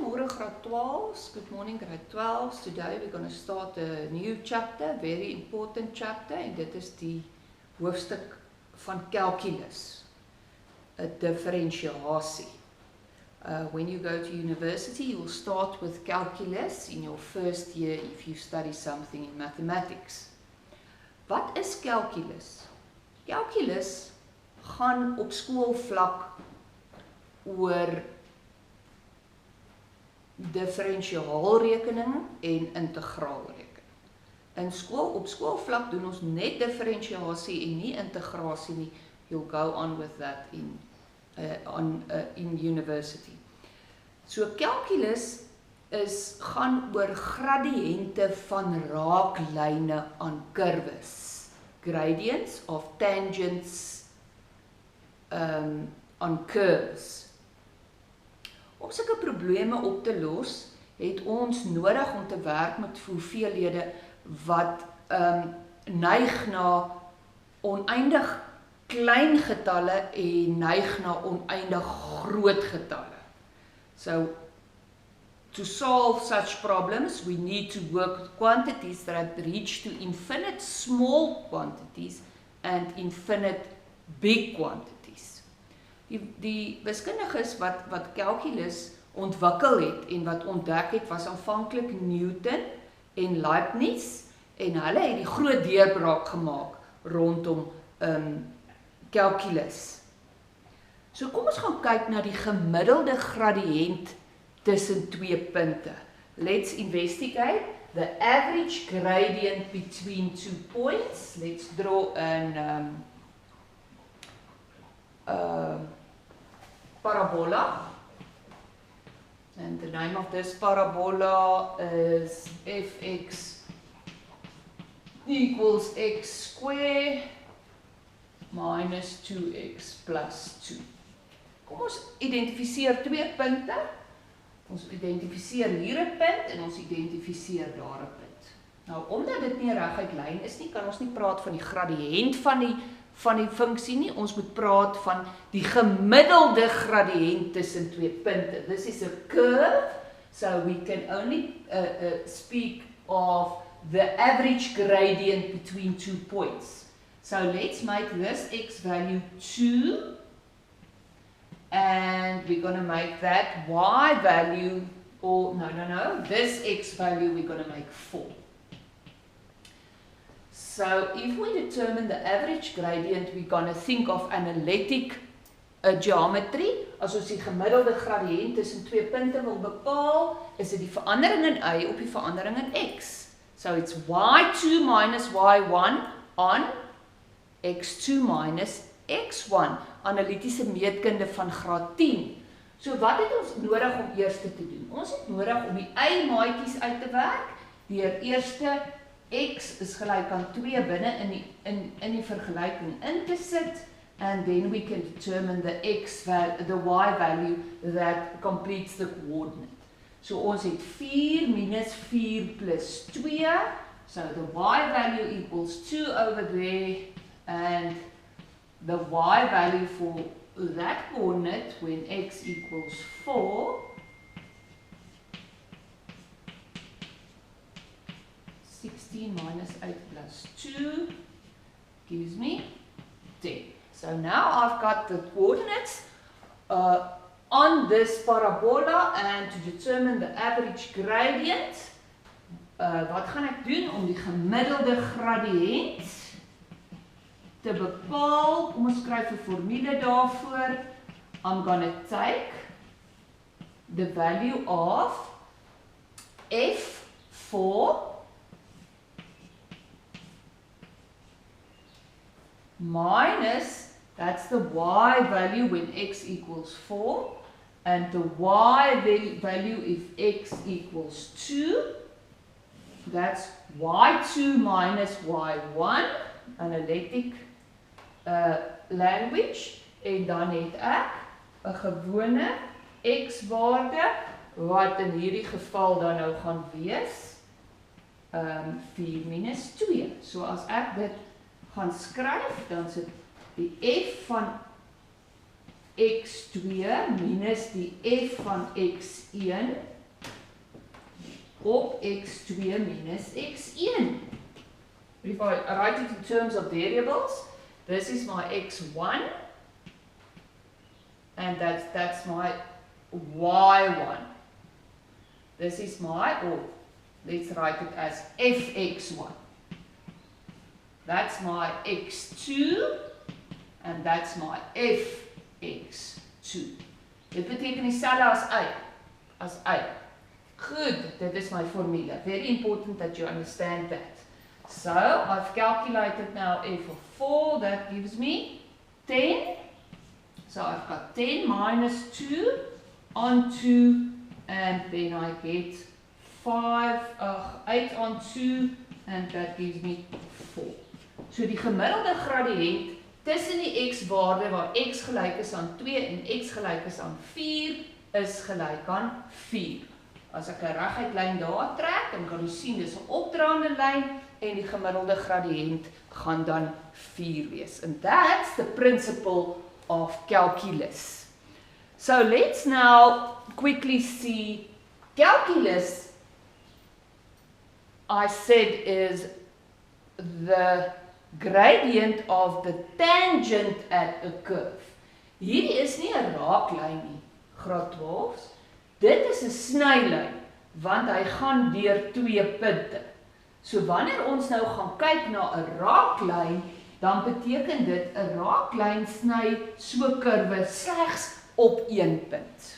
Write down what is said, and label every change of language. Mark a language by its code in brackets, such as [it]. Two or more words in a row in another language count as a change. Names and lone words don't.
[en] grade 12s. Good morning, grade 12s. Today we're going to start a new chapter, very important chapter, [af] en dit is die hoofstuk van calculus, 'n differentiasie. [en] When you go to university, you will start with calculus in your first year if you study something in mathematics. [af] Wat is calculus? Calculus gaan op skoolvlak oor differentiaalrekening en integraalrekening. Op skoolvlak doen ons net differentiasie en nie integrasie nie. [en] You'll go on with that in university. [af] So calculus gaan oor gradiënte van raaklyne aan kurwes. [en] Gradients of tangents on curves. [af] Om sulke probleme op te los, het ons nodig om te werk met hoeveelhede wat neig na oneindig klein getalle en neig na oneindig groot getalle. [en] So, to solve such problems, we need to work with quantities that reach to infinite small quantities and infinite big quantities. [af] Die wiskundiges wat calculus ontwikkel het en wat ontdek het, was aanvanklik Newton en Leibniz, en hulle het die groot deurbraak gemaak rondom calculus. So kom ons gaan kyk na die gemiddelde gradiënt tussen twee punte. [en] Let's investigate the average gradient between two points. Let's draw an parabola. And the name of this parabola is fx equals x squared minus 2x plus 2. [af] Kom ons identifiseer twee punte. Ons identifiseer hier 'n punt en ons identifiseer daar 'n punt. Nou, omdat dit nie reguit lyn is nie, kan ons nie praat van die gradiënt van die funksie nie. Ons moet praat van die gemiddelde gradiënt tussen twee punte. [en] This is a curve, so we can only speak of the average gradient between two points. So let's make this x value 2, and we're going to make that y value, or no, this x value we're going to make 4. So if we determine the average gradient, we're going to think of analytic geometry. [af] As ons die gemiddelde gradiënt tussen twee punte wil bepaal, is dit die verandering in y op die verandering in x. [en] So it's y2 minus y1 on x2 minus x1, [af] analitiese meetkunde van graad 10. So wat het ons nodig om eers te doen? Ons het nodig om die y-maatjies uit te werk, deur eerste x is gelyk aan 2 binne in die vergelyking in te sit, [en] and then we can determine the y value that completes the coordinate. [af] So ons het 4 minus 4 plus 2, [en] so the y value equals 2 over there, and the y value for that coordinate when x equals 4 16 minus 8 plus 2 gives me 10. So now I've got the coordinates on this parabola, and to determine the average gradient, [af] wat gaan ek doen om die gemiddelde gradiënt te bepaal? Kom ons skryf 'n formule daarvoor. [en] I'm going to take the value of f4 minus, that's the y value when x equals 4, and the y value if x equals 2, that's y2 minus y1, analytic language, [af] en dan het ek 'n gewone x-waarde, wat in hierdie geval dan nou gaan wees 4 minus 2. So as ek dit gaan skryf, dan sit die f van x2 minus die f van x1 op x2 minus x1. [en] If I write it in terms of variables, this is my x1 and that's my y1. This is my, or let's write it as fx1. That's my x2 and that's my fx2. [af] Dit beteken dieselfde as y. [en] Good, that is my formula. Very important that you understand that. So, I've calculated now f of 4, that gives me 10. So, I've got 10 minus 2 on 2, and then I get 8 on 2, and that gives me 4. So, [af] die gemiddelde gradiënt tussen die x-waarde waar x gelyk is aan 2 en x gelyk is aan 4, is gelyk aan 4. As ek 'n reguit lyn daar trek, dan kan ons sien dis 'n opdraande lyn en die gemiddelde gradiënt gaan dan 4 wees. [en] And that's the principle of calculus. So let's now quickly see calculus, I said, is the gradient of the tangent at a curve. [af] Hierdie is nie 'n raaklyn nie, graad 12's. Dit is 'n snylyn, want hy gaan deur 2 punte. So wanneer ons nou gaan kyk na 'n raaklyn, dan beteken dit 'n raaklyn sny so kurwe slegs op 1 punt.